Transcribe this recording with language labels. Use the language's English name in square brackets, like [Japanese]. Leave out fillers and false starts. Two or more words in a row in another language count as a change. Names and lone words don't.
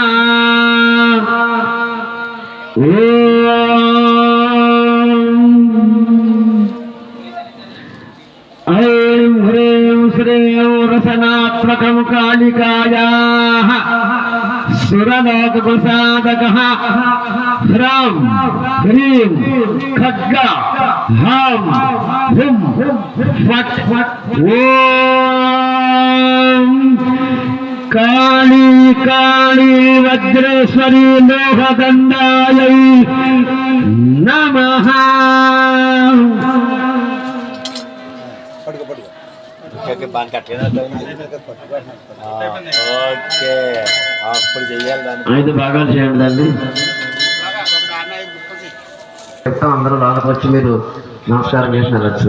[Sanskrit] ऐं ह्रीं श्रीं रसनात्मकं कालिकायाः सुरलोकप्रसादकः ह्रां ह्रीं खड्ग हां हुं फट् ॐ काली काली वज्रेश्वरी लोहदण्डायै नमः. [Telugu] ఓకే బాగా కట్టేదా? ఓకే అప్పుడు చెయ్యాలి దాన్ని. 5 భాగాలు చేయండి దాన్ని. చెప్తాం అందరూ లోపలికి వచ్చి మీరు నమస్కారం చేసి వెళ్ళచ్చు.